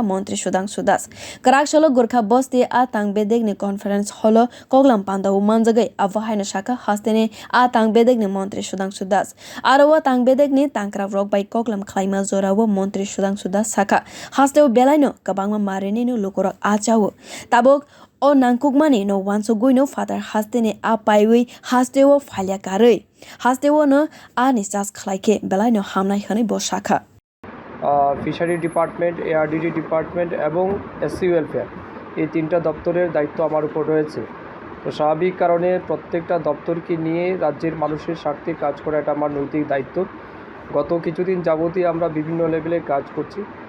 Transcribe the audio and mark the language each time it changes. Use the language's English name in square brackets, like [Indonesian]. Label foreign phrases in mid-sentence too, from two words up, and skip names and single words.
[Kok Borok] montri Sudhangsu kwrak salo Gurkha bosti a tang bedekni conference holo koklam panda manjagai avahaina shaka hasteni a tang bedekni montri Sudhangsu aro tang bedekni tangkrak rok bai koklam khlaima jorawo montri Sudhangsu saka hasteo belai kabangma marini no lukorok achawo tabok o nangkukmani no wansogui no Father hasteni a bagwi hasteo phalyakare hasteo no ani jas khlaike belai hamnai hwnwi bo shaka [Bangla] ফিশারি ডিপার্টমেন্ট, এআরডিডি ডিপার্টমেন্ট এবং এসসি ওয়েলফেয়ার এই তিনটা দপ্তরের দায়িত্ব আমার উপর রয়েছে। তো স্বাভাবিক কারণে প্রত্যেকটা দপ্তরকে নিয়ে রাজ্যের মানুষের স্বার্থে কাজ করা এটা আমার নৈতিক দায়িত্ব। গত কিছুদিন যাবতীয় আমরা বিভিন্ন লেভেলে কাজ করছি।